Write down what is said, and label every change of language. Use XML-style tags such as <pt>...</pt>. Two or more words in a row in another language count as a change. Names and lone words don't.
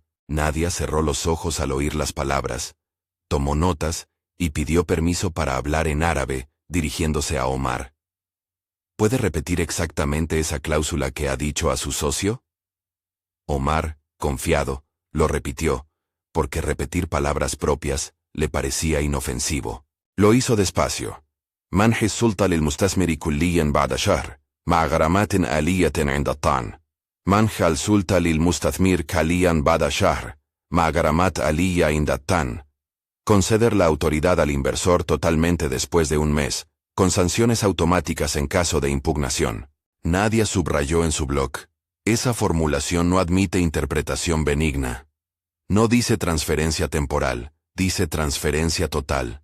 <es>Nadia cerró los ojos al oír las palabras, tomó notas y pidió permiso para hablar en árabe, dirigiéndose a Omar. ¿Puede repetir exactamente esa cláusula que ha dicho a su socio? Omar, confiado, lo repitió, porque repetir palabras propias le parecía inofensivo. Lo hizo despacio.</es> <ar>«منح السلطة للمستثمر كليا بعد شهر, مع غرامات آلية عند الطعن. منح السلطة للمستثمر حاليا بعد شهر مع غرامات آلية عند الطعن.</ar> <es>Conceder la autoridad al inversor totalmente después de un mes, con sanciones automáticas en caso de impugnación. Nadia subrayó en su blog. Esa formulación no admite interpretación benigna. No dice transferencia temporal, dice transferencia total.</es>